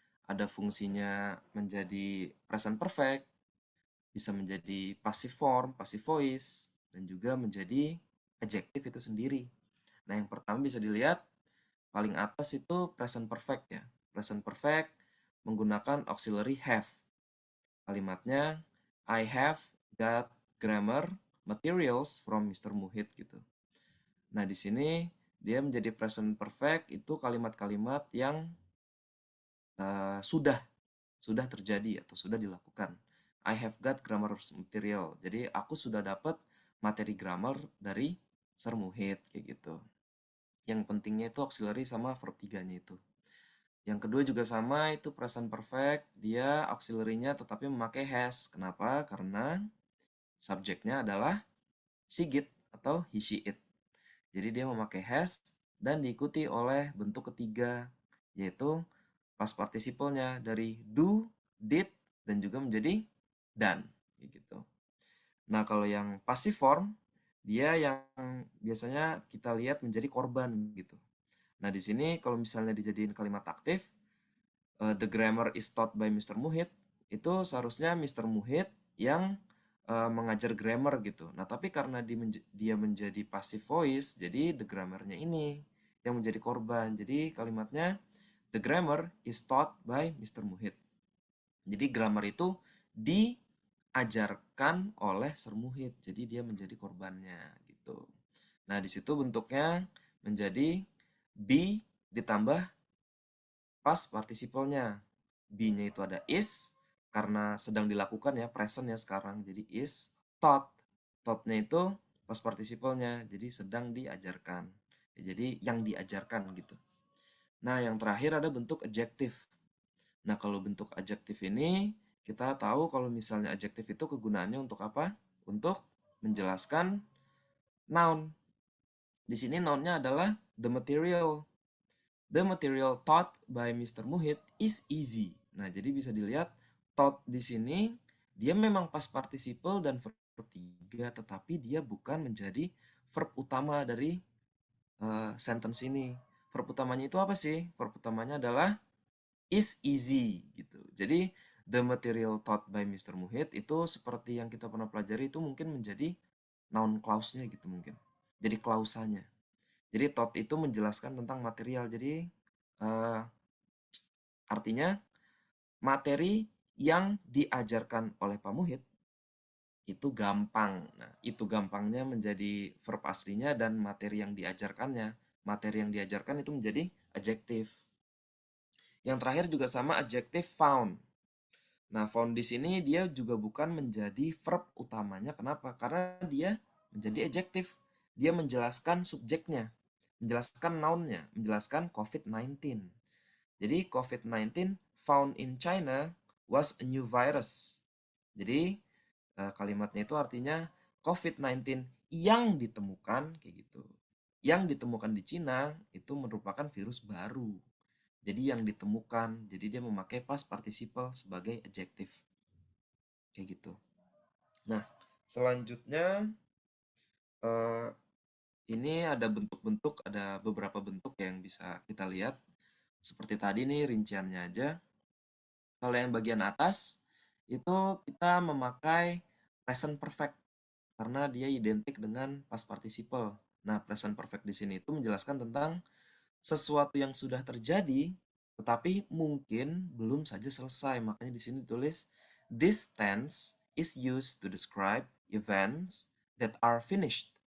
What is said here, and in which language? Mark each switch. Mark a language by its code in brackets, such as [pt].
[id] Ada fungsinya menjadi present perfect, bisa menjadi passive form, passive voice, dan juga menjadi adjective itu sendiri. Nah, yang pertama bisa dilihat paling atas itu present perfect ya. Present perfect menggunakan auxiliary have. [en] Kalimatnya, I have got grammar materials from Mr. [id] Muhid gitu. Nah, di sini dia menjadi present perfect itu kalimat-kalimat yang sudah terjadi atau sudah dilakukan. [en] I have got grammar material. [id] Jadi aku sudah dapat materi grammar dari Sir Muhid kayak gitu. Yang pentingnya itu auxiliary sama verb 3-nya itu. Yang kedua juga sama, itu present perfect, dia auxiliary-nya tetapi memakai has. Kenapa? Karena subjeknya adalah Sigit atau he, she, it. Jadi dia memakai has dan diikuti oleh bentuk ketiga, yaitu past participle-nya dari do, did, dan juga menjadi done. Gitu. Nah, kalau yang passive form, dia yang biasanya kita lihat menjadi korban gitu. Nah, di sini kalau misalnya dijadiin kalimat aktif, [en] the grammar is taught by Mr. [id] Muhid, itu seharusnya Mr. Muhid yang mengajar grammar gitu. Nah, tapi karena dia menjadi passive voice, jadi the grammar-nya ini yang menjadi korban. Jadi kalimatnya, [en] the grammar is taught by Mr. Muhid. [id] Jadi grammar itu diajarkan oleh Sir Muhid. Jadi dia menjadi korbannya gitu. Nah, di situ bentuknya menjadi be ditambah past participle-nya. Be-nya itu ada is karena sedang dilakukan ya, present ya sekarang. Jadi is taught. Taught-nya itu past participle-nya. Jadi sedang diajarkan. Ya, jadi yang diajarkan gitu. Nah, yang terakhir ada bentuk adjective. Nah, kalau bentuk adjektif ini, kita tahu kalau misalnya adjektif itu kegunaannya untuk apa? Untuk menjelaskan noun. Di sini noun-nya adalah the material. [en] The material taught by Mr. Muhid is easy. [id] Nah, jadi bisa dilihat taught di sini dia memang past participle dan verb 3, tetapi dia bukan menjadi verb utama dari sentence ini. Verb utamanya itu apa sih? Verb utamanya adalah is easy gitu. [en] Jadi the material taught by Mr. [id] Muhid itu seperti yang kita pernah pelajari itu mungkin menjadi noun clause-nya gitu mungkin. Jadi klausanya. Jadi taught itu menjelaskan tentang material. Jadi artinya materi yang diajarkan oleh Pak Muhid itu gampang. Nah, itu gampangnya menjadi verb aslinya dan materi yang diajarkannya. Materi yang diajarkan itu menjadi adjektif. Yang terakhir juga sama adjektif found. Nah, found di sini dia juga bukan menjadi verb utamanya. Kenapa? Karena dia menjadi adjektif. Dia menjelaskan subjeknya, menjelaskan noun-nya, menjelaskan COVID-19. [en] Jadi COVID-19 found in China was a new virus. [id] Jadi kalimatnya itu artinya COVID-19 yang ditemukan kayak gitu. Yang ditemukan di Cina itu merupakan virus baru. Jadi yang ditemukan, jadi dia memakai past participle sebagai adjektif. Kayak gitu. Nah, selanjutnya ini ada bentuk-bentuk, ada beberapa bentuk yang bisa kita lihat. seperti tadi nih rinciannya aja. Kalau yang bagian atas itu kita memakai present perfect karena dia identik dengan past participle. Nah, present perfect di sini itu menjelaskan tentang sesuatu yang sudah terjadi tetapi mungkin belum saja selesai. Makanya di sini ditulis [en] this tense is used to describe events that are finished.